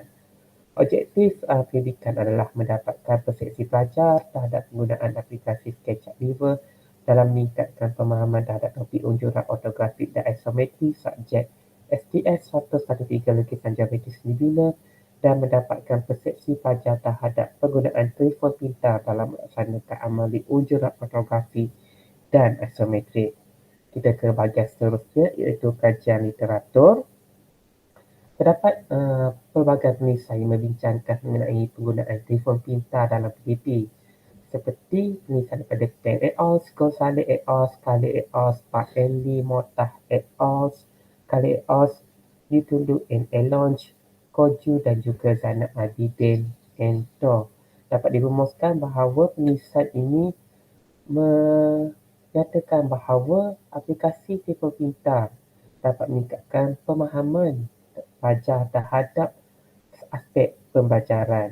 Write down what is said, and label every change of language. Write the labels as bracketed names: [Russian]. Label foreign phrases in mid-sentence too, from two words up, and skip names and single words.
[Malay] Objektif pendidikan adalah mendapatkan persepsi pelajar terhadap penggunaan aplikasi SketchUp Viewer dalam meningkatkan pemahaman terhadap topik unjuran ortografik dan isometri subjek STS 113 lukisan geometri seni bina dan mendapatkan persepsi pelajar terhadap penggunaan telefon pintar dalam melaksanakan amali unjuran ortografik dan isometrik. Kita ke bahagian seterusnya iaitu kajian literatur. Terdapat pelbagai penulis saya membincangkan mengenai penggunaan telefon pintar dalam PDP seperti penulisan daripada Pen et al, Gonzalez et al, Scarlett et al, Park and Lee, Motah et al, Scarlett et al, Ditulu and Elonge, Koju dan juga Zainab Abidin and Tor. Dapat dirumuskan bahawa penulisan ini menyatakan bahawa aplikasi telefon pintar dapat meningkatkan pemahaman pelajar terhadap aspek pembelajaran.